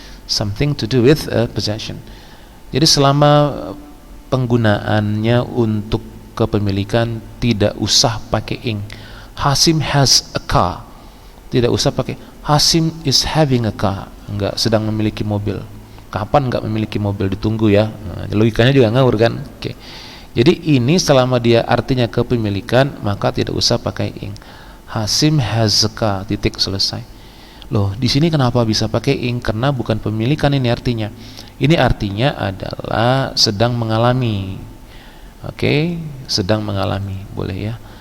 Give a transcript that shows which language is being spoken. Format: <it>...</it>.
<en>Something to do with possession.</en> <id>Jadi selama penggunaannya untuk kepemilikan tidak usah pakai ing.</id> <en>Hasim has a car.</en> <id>Tidak usah pakai</id> <en>Hasim is having a car.</en> <id>Enggak, sedang memiliki mobil. Kapan enggak memiliki mobil? Ditunggu ya. Nah, logikanya juga ngawur kan? Oke. Jadi ini selama dia artinya kepemilikan maka tidak usah pakai ing.</id> <en>Hasim has a car,</en> <id>titik, selesai. Loh, di sini kenapa bisa pakai ing? Karena bukan pemilikan ini artinya. Ini artinya adalah sedang mengalami. Oke, sedang mengalami, boleh ya.</id>